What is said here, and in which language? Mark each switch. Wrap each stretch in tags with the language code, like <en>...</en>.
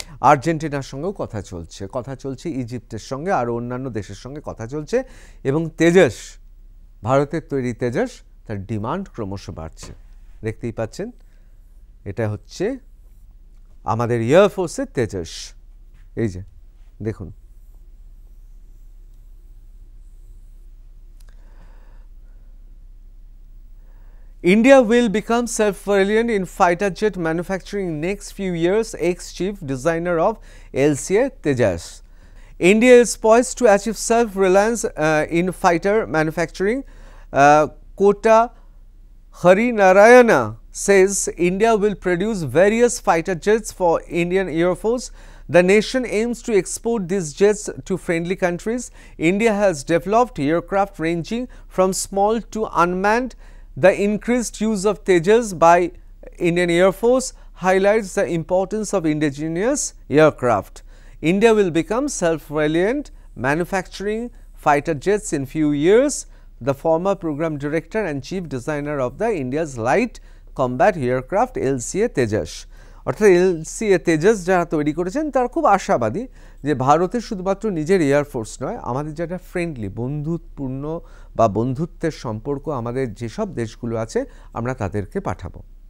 <bn>আর্জেন্টিনার সঙ্গেও কথা চলছে, ইজিপ্টের সঙ্গে আরও অন্যান্য দেশের সঙ্গে কথা চলছে। এবং তেজাস, ভারতের তৈরি তেজাস, তার ডিমান্ড ক্রমশ বাড়ছে। দেখতেই পাচ্ছেন এটা হচ্ছে আমাদের এয়ারফোর্সের তেজাস। এই যে দেখুন,</bn> <en>India will become self-reliant in fighter jet manufacturing in next few years, ex-chief designer of LCA Tejas. India is poised to achieve self-reliance in fighter manufacturing. Kota Harinarayana says India will produce various fighter jets for Indian Air Force. The nation aims to export these jets to friendly countries. India has developed aircraft ranging from small to unmanned. The increased use of Tejas by Indian Air Force highlights the importance of indigenous aircraft. India will become self-reliant manufacturing fighter jets in few years. The former program director and chief designer of the India's light combat aircraft LCA Tejas,</en> <bn>অর্থাৎ LCA Tejas যারা তৈরি করেছেন তারা খুব আশাবাদী যে ভারতের শুধুমাত্র নিজের এয়ারফোর্স নয়, আমাদের যারা ফ্রেন্ডলি বন্ধুত্বপূর্ণ বা বন্ধুত্বের সম্পর্ক আমাদের যেসব দেশগুলো আছে আমরা তাদেরকে পাঠাবো।</bn>